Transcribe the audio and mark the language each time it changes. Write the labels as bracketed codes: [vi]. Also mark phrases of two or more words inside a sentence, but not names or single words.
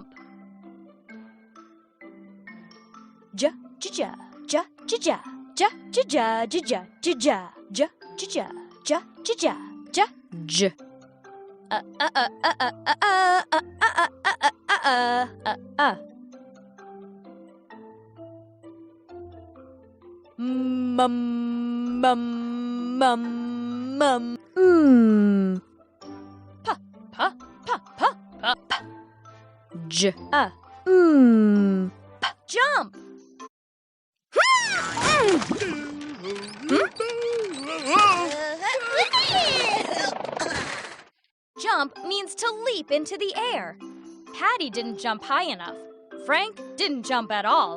[en] Ja, ja, ja, ja, ja, ja, ja ja ja ja ja ja ja ja ja ja ja j. Mum mum mum mum. Pa pa pa pa pa pa. J pa. Jump. Jump means to leap into the air. Patty didn't jump high enough. Frank didn't jump at all.